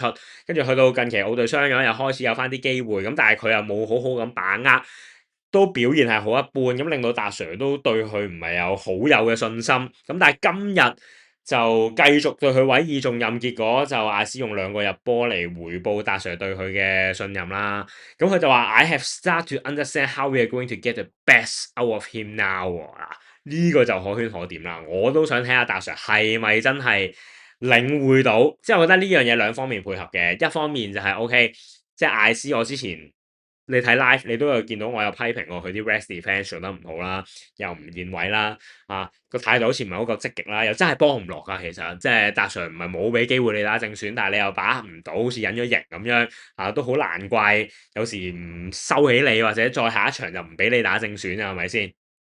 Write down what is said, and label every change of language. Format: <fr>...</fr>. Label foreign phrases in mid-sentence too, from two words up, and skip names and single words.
<yue>跟住去到近期奧隊傷咗，又開始有翻啲機會，但係佢又冇好好咁把握，都表現係好一般，令到達 Sir 都對佢唔係有好有嘅信心。但係今日就繼續對佢委以重任，結果就艾斯用2個入波嚟回報達 Sir 對佢嘅信任啦。佢就話</yue> <en>I have started to understand how we are going to get the best out of him now。</en> <yue>呢個就可圈可點啦。我都想睇下達 Sir 係咪真係領會到，即係我覺得呢樣嘢兩方面配合嘅。一方面就係 OK，即係艾斯我之前你睇 live 你都有見到我有批評過佢啲</yue> <en>rest defense</en> <yue>做得唔好啦，又唔見位啦，個態度好似唔係好夠積極啦，又真係幫唔落㗎。其實即係達 Sir 唔係冇俾機會你打正選，但係你又把握唔到，好似隱咗形咁樣都好難怪有時唔收起你，或者再下一場就唔俾你打正選啊，係咪先？</yue>